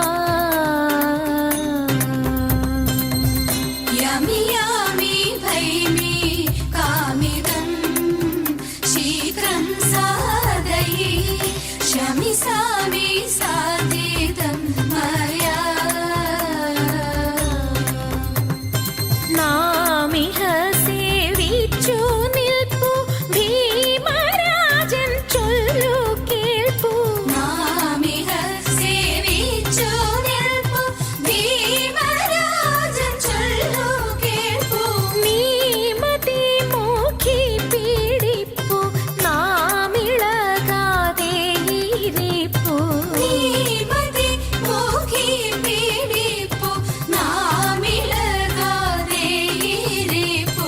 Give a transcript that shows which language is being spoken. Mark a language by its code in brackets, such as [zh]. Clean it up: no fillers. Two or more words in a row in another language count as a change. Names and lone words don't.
[sa] यामि यामि भैमि कामितं शीघ्रं साधयिष्यामि सामि साधितं मया. [ml] നാമിഹ സേവിച്ചു നിൽപ്പു ഭീമരാജൻ ചൊല്ലു കേൾപ്പു. നാമിഹ സേവിച്ചു നിൽപ്പു ഭീമരാജൻ ചൊല്ലു കേൾപ്പു. നീമതി മോഖി പീഡിപ്പു നാമിളകാതെ ഇരിപ്പു. നീമതി മോഖി പീഡിപ്പു നാമിളകാതെ ഇരിപ്പു.